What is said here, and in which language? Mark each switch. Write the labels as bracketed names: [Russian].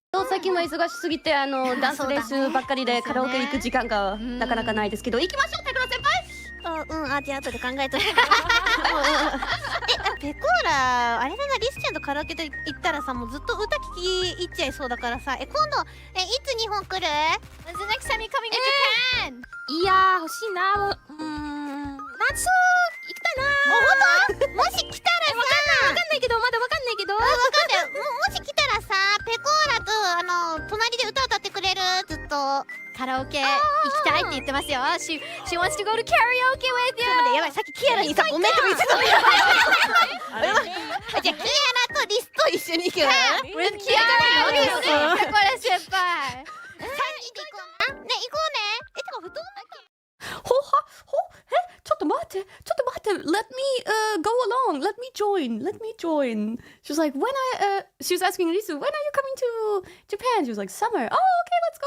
[Japanese] 最近は忙しすぎてダンス練習ばっかりでカラオケ行く時間がなかなかないですけど、行きましょう、ペコラ先輩。じゃあ後で考えといて。ペコーラあれだな、リスちゃんとカラオケで行ったらさ、もうずっと歌聞き入っちゃいそうだからさ、今度いつ日本来る？ [English] When's the next time you're coming to Japan? [Japanese] いやー欲しいな。夏行きたいな。もし来たらさ、わかんないけど、まだわかんないけど。わかんない。もし来たらさ、ペコーラと隣で歌歌ってくれる？ずっと。カラオケ行きたいって言ってますよ。 [English] She wants to go to karaoke with you. [Japanese] やばい、さっきキアラにさ、ごめんとか言ってたの。じゃあキアラとリスと一緒に行くわ。 [English] With Kiara and Liz. ペコラ先輩。 [Japanese] 3人で行こうな。ね、行こうね。てか布団だけ。ちょっと待って。 [English] Let me go along. Let me join. join. Let me join. She was like, she was asking Risu, when are you coming to Japan? She was like, summer. Oh, okay, let's go.